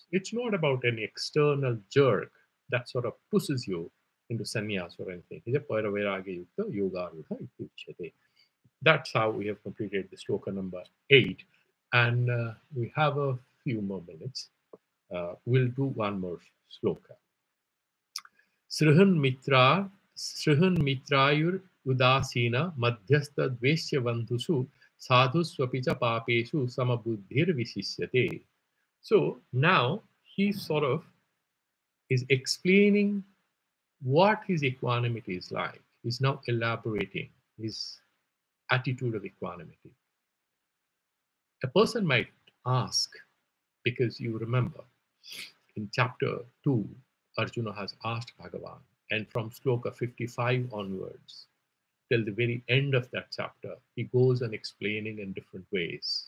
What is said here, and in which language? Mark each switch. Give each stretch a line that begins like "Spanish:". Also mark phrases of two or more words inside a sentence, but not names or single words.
English: It's not about any external jerk that sort of pushes you into sannyas or anything. That's how we have completed the sloka number 8. And we have a few more minutes. We'll do one more sloka.
Sanskrit: सुहृन् मित्रार्युदासीन मध्यस्थ द्वेष्य बन्धुषु साधुष्वपि च पापेषु समबुद्धिर्विशिष्यते.
English: So now he sort of is explaining what his equanimity is like. He's now elaborating his attitude of equanimity. A person might ask, because you remember in chapter 2, Arjuna has asked Bhagavan, and from sloka 55 onwards, till the very end of that chapter, he goes on explaining in different ways.